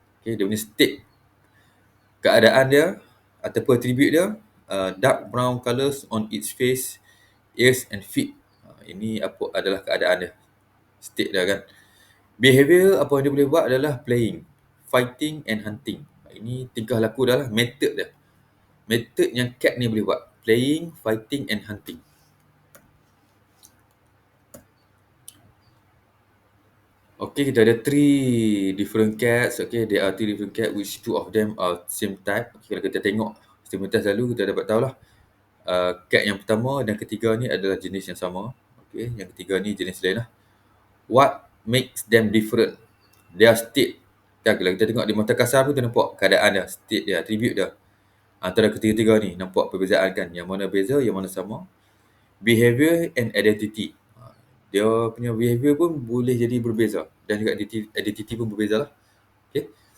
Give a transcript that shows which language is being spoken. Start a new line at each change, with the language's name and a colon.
Malay: Okay, dia punya state, keadaan dia ataupun attribute dia,
English: dark brown colours on its face, ears and feet.
Malay: Ini apa adalah keadaan dia, state dia kan. Behavior apa yang dia boleh buat adalah
English: playing, fighting and hunting.
Malay: Ini tingkah laku dah lah, method dia. Method yang cat ni boleh buat,
English: playing, fighting and hunting.
Malay: Okay, kita ada 3
English: different cats. Okay, there are 3 different cats which 2 of them are same type.
Malay: Okay, kalau kita tengok stimulus lalu, kita dapat tahulah cat yang pertama dan ketiga ni adalah jenis yang sama. Okay, yang ketiga ni jenis lain lah.
English: What makes them different? Their state.
Malay: Kalau kita tengok di mata kasar pun kita nampak keadaan dia, state dia, attribute dia. Antara ketiga-tiga ni nampak perbezaan kan. Yang mana beza, yang mana sama.
English: Behavior and identity.
Malay: Dia punya behavior pun boleh jadi berbeza dan juga identity pun berbeza lah. Okay.